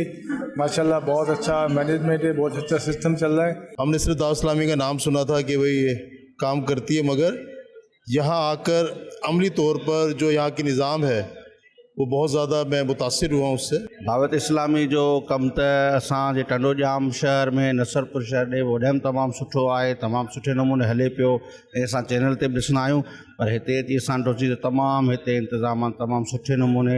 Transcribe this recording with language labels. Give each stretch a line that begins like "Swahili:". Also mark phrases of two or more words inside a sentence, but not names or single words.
Urdu: ماشاءاللہ بہت اچھا مینجمنٹ ہے، بہت اچھا سسٹم چل رہا ہے۔ ہم نے صرف دعوت اسلامی کا نام سنا تھا کہ بھئی یہ کام کرتی ہے، مگر یہاں آ کر عملی طور پر جو یہاں کی نظام ہے وہ بہت زیادہ میں متاثر ہوا ہوں اس سے۔
Sindhi: دعوت اسلامی جو کم ت اساں جے ٹنڈوجام شہر میں نصرپور شہر ॾे वॾनि तमामु सुठो आहे، तमामु सुठे नमूने हले पियो ऐं असां चैनल ते बि ॾिसंदा आहियूं, पर हिते अची असां ॾिठोसीं त तमामु हिते इंतिज़ाम तमामु सुठे नमूने